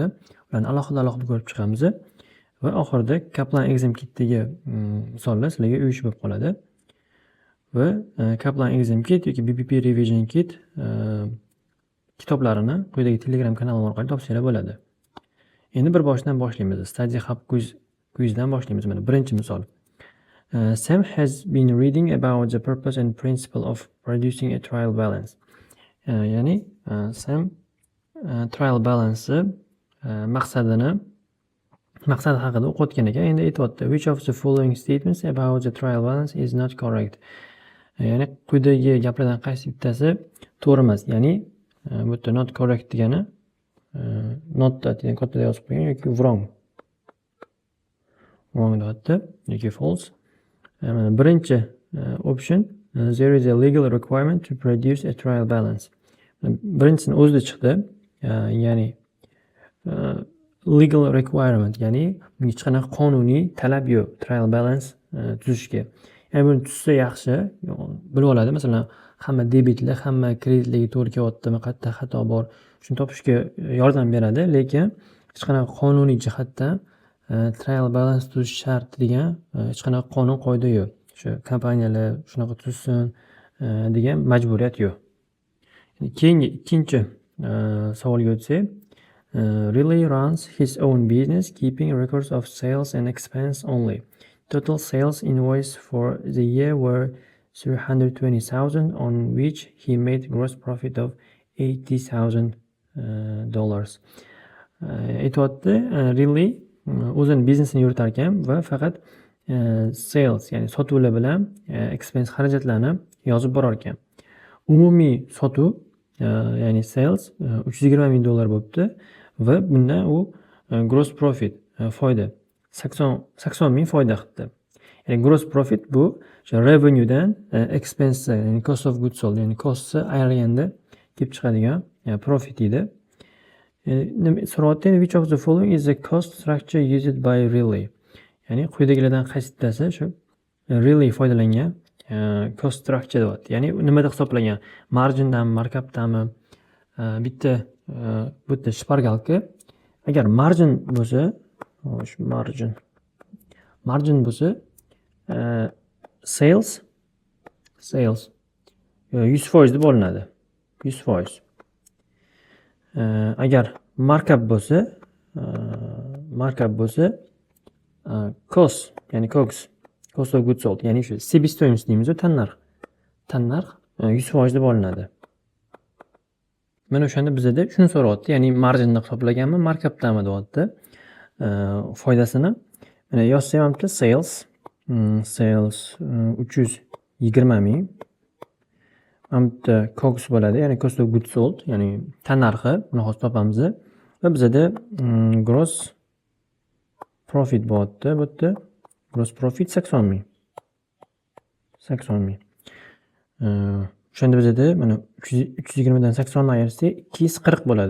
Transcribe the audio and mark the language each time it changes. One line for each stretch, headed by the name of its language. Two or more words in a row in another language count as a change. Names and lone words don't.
Uzbek: Ularni alohida ko'rib chiqamiz va oxirida Kaplan Exam Kit'dagi misollar sizlarga uyish bo'lib qoladi. Va Kaplan Exam Kit yoki BBP Revision Kit kitoblarini quyidagi Telegram kanalim orqali topsanglar bo'ladi. Endi bir boshdan boshlaymiz. Study Hub quizdan boshlaymiz. Mana birinchi misol.
English: Sam has been reading about the purpose and principle of producing a trial balance.
Uzbek: Ya'ni Sam
English: trial balance
Uzbek: maqsadi haqida o'qiyotgan ekan. Endi aytayapti,
English: which of the following statements about the trial balance is not correct?
Uzbek: Ya'ni quyidagi gaplardan qaysi bittasi to'g'ri emas? Ya'ni bu yerda
English: not correct
Uzbek: degani not degan katta yozib qo'ygan yoki wrong deyapti yoki false.
English: Birinchi option, there is a legal requirement to produce a trial balance.
Uzbek: Birinchisini o'zida chiqdi. Ya'ni
English: legal requirement,
Uzbek: ya'ni hech qanaqa qonuniy talab yo'q
English: trial balance
Uzbek: tuzishga. Ya'ni buni tuzsa yaxshi, bilib oladi. Masalan, hamma debitlar, hamma kreditlarga to'g'ri kelyaptimi, qayerda xato bor, shuni topishga yordam beradi, lekin hech qanaqa qonuniy jihatdan
English: trial balance
Uzbek: tuzish shart degan hech qanaqa qonun qoida yo'q. Shu kompaniyalar shunaqa tuzsin degan majburiyat yo'q. Keyingi ikkinchi savolga o'tsak,
English: Really runs his own business, keeping records of sales and expense only. Total sales invoice for the year were 320,000, on which he made gross profit of $80,000.
Uzbek: Aytayapti, Really o'zini biznesini yuritar ekan va faqat sales, ya'ni sotuvlar bilan expense xarajatlarni yozib borar ekan. Umumiy sotuv, ya'ni sales $320,000 bo'libdi va bundan u
English: gross profit,
Uzbek: foyda 80,000 foyda qildi. Ya'ni
English: gross profit
Uzbek: bu revenuedan expense, ya'ni
English: cost of goods sold,
Uzbek: ya'ni costni ayirganda kelib chiqadigan profit edi. So'rayapti,
English: which of the following is the cost structure used by Really?
Uzbek: Ya'ni quyidagilardan qaysi bittasi shu Really foydalangan
English: cost structure
Uzbek: deyapti. Ya'ni nimada hisoblangan? Margindanmi, markup-danmi? Bitta bu yerda shpargalka. Agar margin bo'lsa, margin bo'lsa sales 100% deb olinadi. 100%. Agar markup bo'lsa cost, ya'ni COGS,
English: cost of goods sold,
Uzbek: ya'ni shu себестоимость deymiz, tannarx 100% deb olinadi. Mana o'shanda bizda shuni so'rayapti, ya'ni marginni hisoblaganmi, markupdanmi deyapti. Foydasini mana yozsam hamda sales 320,000. Hamda COGS bo'ladi, ya'ni
English: cost of goods sold,
Uzbek: ya'ni tannarxi, buni hozir topamiz. Va bizda
English: gross profit
Uzbek: bo'lyapti. Bu yerda
English: gross profit
Uzbek: 80,000. O'shanda bizda mana 320 dan 80 ni ayirsak 240 bo'ladi.